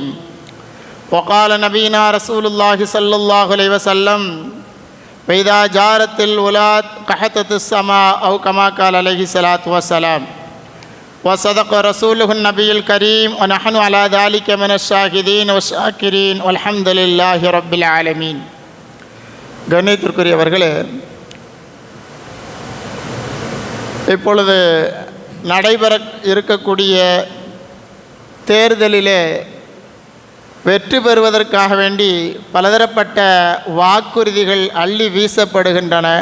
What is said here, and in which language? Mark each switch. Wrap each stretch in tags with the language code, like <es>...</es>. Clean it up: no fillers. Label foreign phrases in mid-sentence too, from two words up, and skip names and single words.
<ar>وقال نبينا رسول الله صلى الله عليه وسلم وإذا جارت الولاة قحطت السماء أو كما قال عليه الصلاة والسلام. وصدق رسوله النبي الكريم ونحن على ذلك من الشاهدين والشاكرين والحمد لله رب العالمين.</ar> <ta>கண்ணியத்திற்குரியவர்களே, இப்பொழுது நடைபெற இருக்கக்கூடிய தேர்தலிலே வெற்றி பெறுவதற்காக வேண்டி பலதரப்பட்ட வாக்குறுதிகள் அள்ளி வீசப்படுகின்றன.</ta>